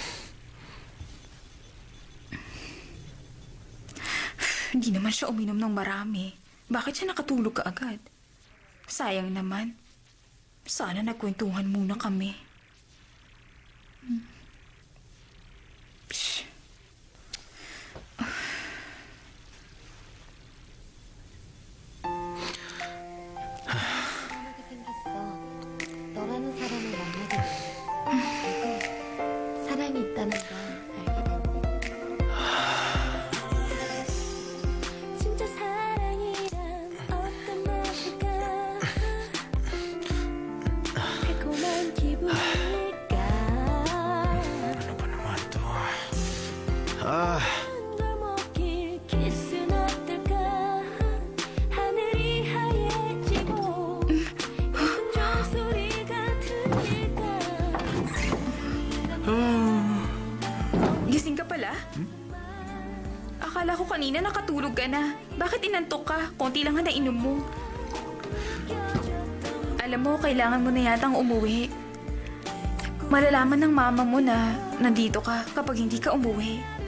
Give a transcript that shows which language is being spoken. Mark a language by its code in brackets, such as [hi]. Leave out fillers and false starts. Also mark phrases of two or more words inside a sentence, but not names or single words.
[tl] Hindi naman siya uminom ng marami. Bakit siya nakatulog ka agad? Sayang naman. Sana nagkwentuhan muna kami. Shh. [ko] 너라는 사람을 만나게 됐어. 사랑이 있다는 걸 알게 됐네. 진짜 사랑이란 어떤 맛일까? 달콤한 기분일까? [tl] Ano ba naman to? Ah, [ko] 걸 먹길 키스는 어떨까? 하늘이 하얘지고 예쁜 종소리가 들릴까? [tl] Gising ka pala? Akala ko kanina nakatulog ka na. Bakit inantok ka? Konti lang nga nainom mo. Alam mo, kailangan mo na yatang umuwi. Malalaman ng mama mo na nandito ka kapag hindi ka umuwi.